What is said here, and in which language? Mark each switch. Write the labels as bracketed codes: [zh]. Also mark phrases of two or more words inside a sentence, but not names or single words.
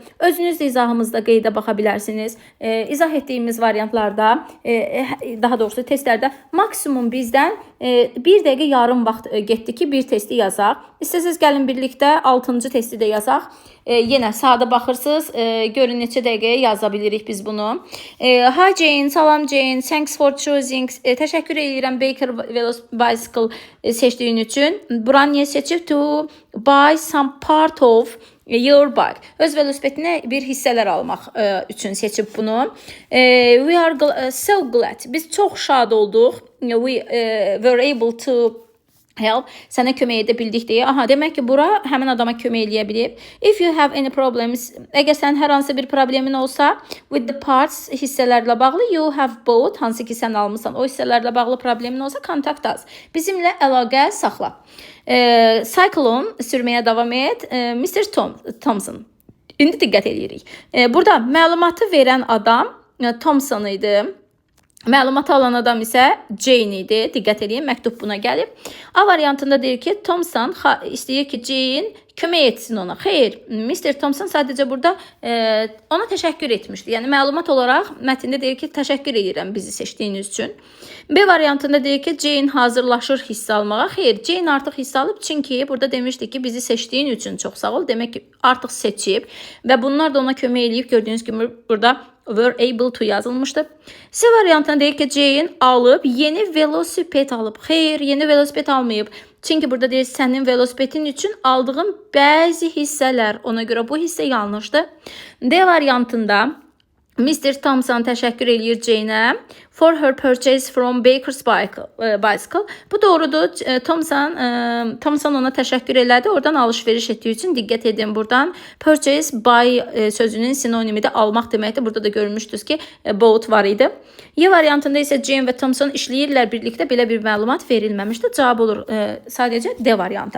[az] Özünüz də izahımızda qeydə baxa bilərsiniz. İzah etdiyimiz variantlarda, daha doğrusu testlərdə maksimum bizdən 1 dəqiqə yarım vaxt getdi ki, bir testi yazaq. İstəsəz gəlin birlikdə 6-cı testi də yazaq. Yenə sadə baxırsınız, görün neçə dəqiqəyə yaza bilirik biz bunu. [en] Hi Jane, salam Jane, thanks for choosing. [az] Təşəkkür edirəm Baker Bicycle seçdiyin üçün. Bura niyə seçib? [en] To buy some part of your bike. [az] Öz velosipetinə bir hissələr almaq üçün seçib bunu. [en] We are so glad. [az] Biz çox şad olduq. [en] We were able to help. [az] Sənə kömək edə bildik deyə. Aha, demək ki, bura həmin adama kömək eləyə bilib. [en] If you have any problems, [az] əgər sən hər hansı bir problemin olsa, [en] with the parts [az] hissələrlə bağlı, [en] you have bought, [az] hansı ki sən almısan, o hissələrlə bağlı problemin olsa, [en] contact us. [az] Bizimlə əlaqə saxla. Cyclone sürməyə davam et. Mr. Thompson. İndi diqqət edirik. Burada məlumatı verən adam Thompson idi. Məlumatı alan adam isə Jane idi. Diqqət edin, məktub buna gəlib. A variantında deyir ki, Thompson istəyir ki, Jane kömək etsin ona. Xeyr, Mr. Thompson sadəcə burada ona təşəkkür etmişdi. Yəni məlumat olaraq mətndə deyir ki, təşəkkür edirəm bizi seçdiyiniz üçün. B variantında deyir ki, Jane hazırlaşır hissə almağa. Xeyr, Jane artıq hissə alıb, çünki burada demişdi ki, bizi seçdiyin üçün çox sağ ol. Demək ki, artıq seçib və bunlar da ona kömək eləyib. Gördüyünüz kimi burada [en] were able to [az] yazılmışdı. C variantına deyir ki, Jane alıb, yeni velosiped alıb. Xeyr, yeni velosiped almayıb. Çünki burada deyir, sənin velosipetin üçün aldığın bəzi hissələr. Ona görə bu hissə yanlışdır. D variantında Mr. Thompson təşəkkür eləyir Jane-ə [en] for her purchase from Baker's Bicycle. [az] Bu doğrudur. Thompson ona təşəkkür elədi. Oradan alış-veriş etdiyi üçün diqqət edin buradan. [en] Purchase buy sözünün sinonimi də almaq deməkdir. [az] Burada da görmüşdünüz ki, bought var idi. Y variantında isə Jane və Thompson işləyirlər birlikdə. Belə bir məlumat verilməmişdir. Cavab olur sadəcə D variantı.